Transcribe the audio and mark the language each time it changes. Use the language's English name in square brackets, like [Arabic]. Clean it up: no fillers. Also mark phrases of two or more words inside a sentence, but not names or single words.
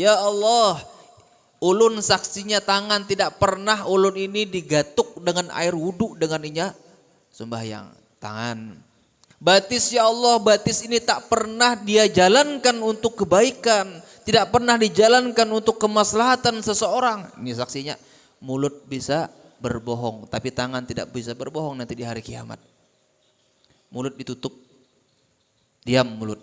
[Banjar] Ya Allah, ulun saksinya tangan, tidak pernah ulun ini digatuk dengan air wudhu dengan inya sembahyang. Tangan. Batis, ya Allah, [Indonesian] batis ini tak pernah dia jalankan untuk kebaikan, tidak pernah dijalankan untuk kemaslahatan seseorang. Ini saksinya. Mulut bisa berbohong, tapi tangan tidak bisa berbohong nanti di hari kiamat. Mulut ditutup, diam mulut.